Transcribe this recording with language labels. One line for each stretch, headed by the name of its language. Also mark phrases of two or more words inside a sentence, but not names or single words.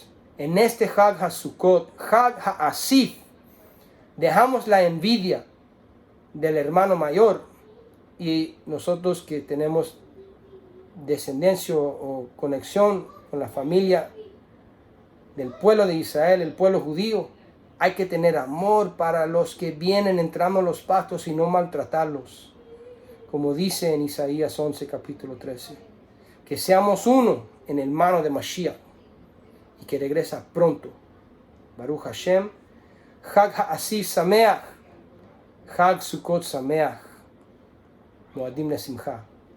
Spanish: En este
Hebrew: חג הסוכות, חג האסיף,
Spanish: dejamos la envidia del hermano mayor y nosotros que tenemos descendencia o conexión con la familia del pueblo de Israel, el pueblo judío, hay que tener amor para los que vienen entrando en los pactos y no maltratarlos. Como dice en Isaías 11, capítulo 13. Que seamos uno en el mano de Mashiach y que regresa pronto.
Hebrew: ברוך השם, חג האסיף שמח, חג סוכות שמח, מועדים לשמחה.